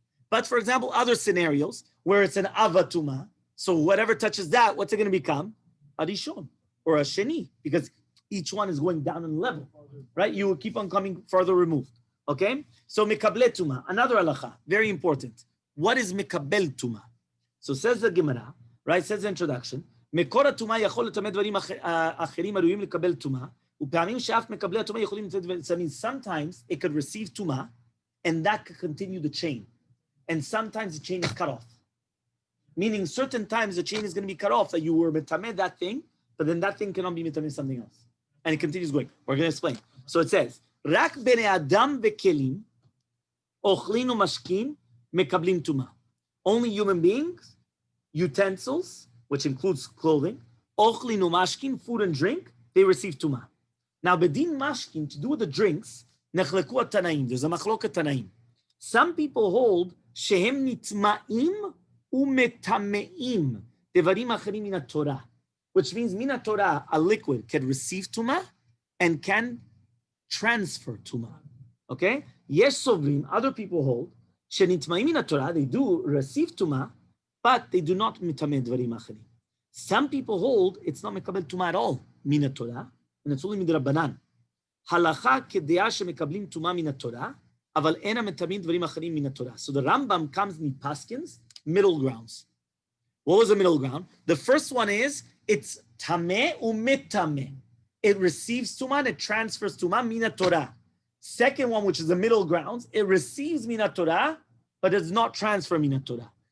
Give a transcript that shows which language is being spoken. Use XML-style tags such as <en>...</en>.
<en>But for example, other scenarios where it's an avatuma, so whatever touches that, what's it going to become? A rishon or a sheni, because each one is going down in level, right? You will keep on coming further removed, okay? So mikabel tuma, another halacha, very important. What is mikabel tuma? So says the Gemara, right?</en> <he>Says the introduction, מקור הטומאה יכול לטמא דברים אחרים הראויים לקבל טומאה, ופעמים שאף מקבלי הטומאה יכולים לטמא דברים.</he> <en>So I mean, sometimes it could receive טומאה, and that could continue the chain. And sometimes the chain is cut off. Meaning certain times the chain is going to be cut off, that you were metameh that thing, but then that thing cannot be metameh something else. And it continues going. We're going to explain.</en> <he>So it says, רק בני אדם וכלים, אוכלים ומשקים, מקבלים טומאה.</he> <en>Only human beings, utensils, which includes clothing,</en> <he>אוכלים ומשקים,</he> <en>food and drink, they receive טומאה. Now, bedin mashkin, to do with the drinks,</en> <he>נחלקו התנאים.</he> <en>There's a מחלוקת תנאים. Some people hold</en> <he>שהם נטמעים ומטמאים דברים אחרים מן התורה,</he> <en>which means מן התורה, a liquid can receive tuma and can transfer tuma. Okay?</en> <he>יש סוברים,</he> <en>other people hold,</en> <he>שנטמעים מן התורה,</he> <en>they do receive tuma, but they do not</en> <he>מטמא דברים אחרים.</he> <en>Some people hold it's not מקבל tuma at all מן התורה, and it's only מדרבנן.</en> <he>הלכה כדעה שמקבלים tuma מן התורה, אבל אין המטמאים דברים אחרים מן התורה.</he> <en>So the Rambam comes in Paskins, middle grounds. What was the middle ground? The first one is, it's tameh u'metameh. It receives tuma and it transfers tuma mina Torah. Second one, which is the middle grounds, it receives mina Torah, but does not transfer mina Torah.</en>